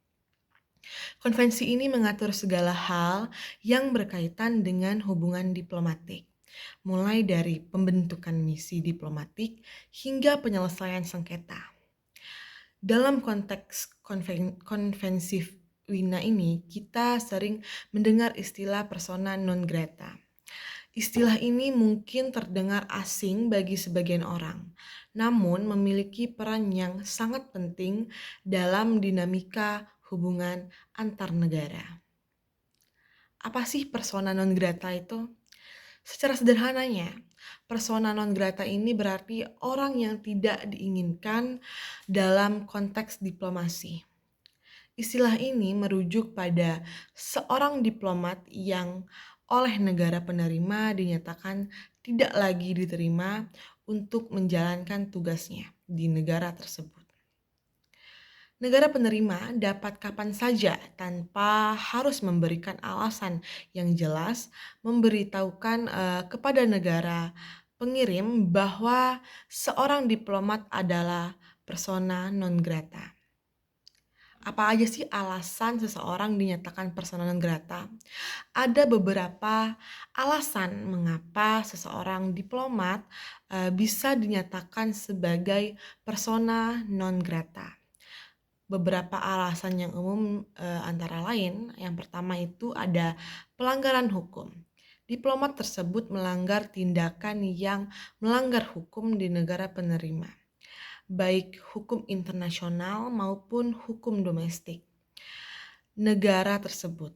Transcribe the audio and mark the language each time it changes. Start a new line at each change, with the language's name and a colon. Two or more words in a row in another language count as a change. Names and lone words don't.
Indonesian: Konvensi ini mengatur segala hal yang berkaitan dengan hubungan diplomatik, mulai dari pembentukan misi diplomatik hingga penyelesaian sengketa. Dalam konteks konvensi Wina ini, kita sering mendengar istilah
Latin: persona non grata.
Indonesian: Istilah ini mungkin terdengar asing bagi sebagian orang, namun memiliki peran yang sangat penting dalam dinamika hubungan antar negara. Apa sih
Latin: persona non grata
Indonesian: itu? Secara sederhananya,
Latin: persona non grata
Indonesian: ini berarti orang yang tidak diinginkan dalam konteks diplomasi. Istilah ini merujuk pada seorang diplomat yang oleh negara penerima dinyatakan tidak lagi diterima untuk menjalankan tugasnya di negara tersebut. Negara penerima dapat kapan saja tanpa harus memberikan alasan yang jelas memberitahukan kepada negara pengirim bahwa seorang diplomat adalah
Latin: persona non grata.
Indonesian: Apa aja sih alasan seseorang dinyatakan
Latin: persona non grata?
Indonesian: Ada beberapa alasan mengapa seseorang diplomat bisa dinyatakan sebagai
Latin: persona non grata.
Indonesian: Beberapa alasan yang umum antara lain, yang pertama itu ada pelanggaran hukum. Diplomat tersebut melanggar tindakan yang melanggar hukum di negara penerima, baik hukum internasional maupun hukum domestik negara tersebut.